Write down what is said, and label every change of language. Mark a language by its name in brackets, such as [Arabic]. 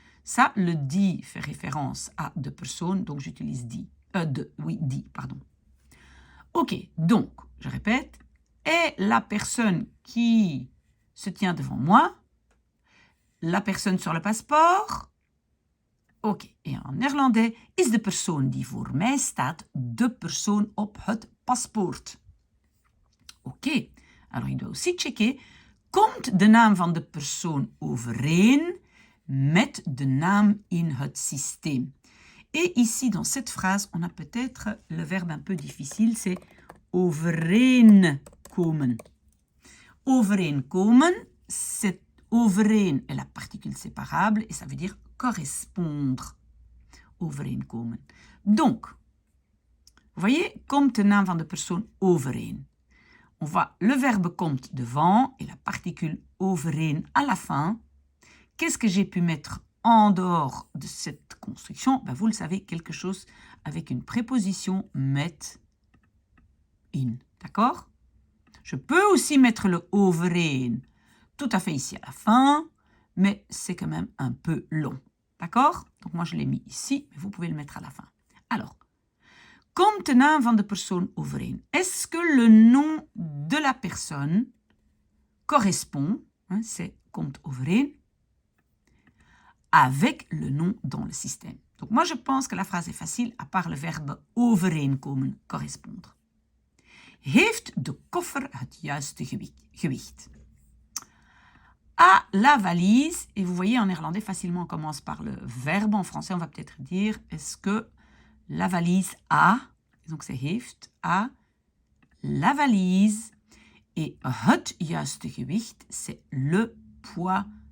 [French] Ça, le die fait référence à deux personnes, donc j'utilise die. Die, pardon. Ok, donc, je répète, est la personne qui se tient devant moi, la personne sur le passeport. [Dutch] Ok, [French] et en néerlandais, [Dutch] is de persoon die voor mij staat de persoon op het paspoort. Ok, [French] alors il doit aussi checker, [Dutch] komt de naam van de persoon overeen met de naam in het systeem? [French] Et ici, dans cette phrase, on a peut-être le verbe un peu difficile, c'est overeenkomen. Overeenkomen, c'est overeen est la particule séparable et ça veut dire correspondre. Overeenkomen. Donc, vous voyez, [Dutch] komt de naam van de persoon overeen. [French] On voit le verbe komt devant et la particule overeen à la fin. Qu'est-ce que j'ai pu mettre en dehors de cette construction? Ben, vous le savez, quelque chose avec une préposition met in. D'accord? Je peux aussi mettre le overeen tout à fait ici à la fin, mais c'est quand même un peu long. D'accord? Donc moi je l'ai mis ici, mais vous pouvez le mettre à la fin. [Dutch] Alors, komt de naam van de persoon overeen? [French] Est-ce que le nom de la personne correspond, hein, c'est [Dutch] komt overeen, [French] avec le nom dans le système? Donc moi je pense que la phrase est facile, à part le verbe overeenkomen, correspondre. [Dutch] Heeft de koffer het juiste gewicht? [French] À la valise, et vous voyez en néerlandais facilement on commence par le verbe, en français on va peut-être dire est-ce que la valise a, donc c'est heeft, a la valise, et [Dutch] het juiste gewicht, [French] c'est le poids